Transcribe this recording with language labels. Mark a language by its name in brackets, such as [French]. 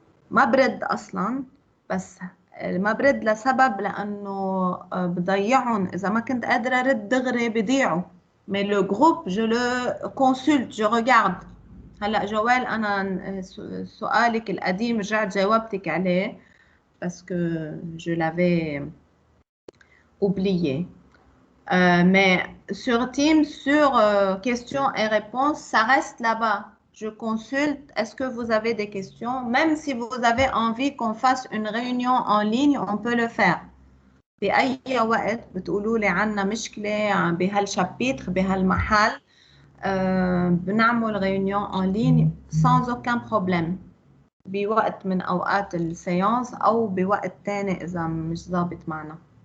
[Arabic] ما برد أصلا بس ما برد لسبب لأنه بضيعهم إذا ما كنت قادرة أرد دغري بضيعوا mais le groupe je le consulte je regarde هلا جوال أنا سؤالك القديم رجعت جاوبتك عليه parce que je l'avais oublié. [French] Mais sur Teams, sur questions et réponses, ça reste là-bas. Je consulte. Est-ce que vous avez des questions? Même si vous avez envie qu'on fasse une réunion en ligne, on peut le faire. [Arabic] بأي وقت بتقولوا لي عنا مشكلة بهالشابيتر بهالمحل بنعمل réunion en ligne sans aucun problème. بوقت من أوقات السيانس أو بوقت تاني إذا مش ظابط معنا.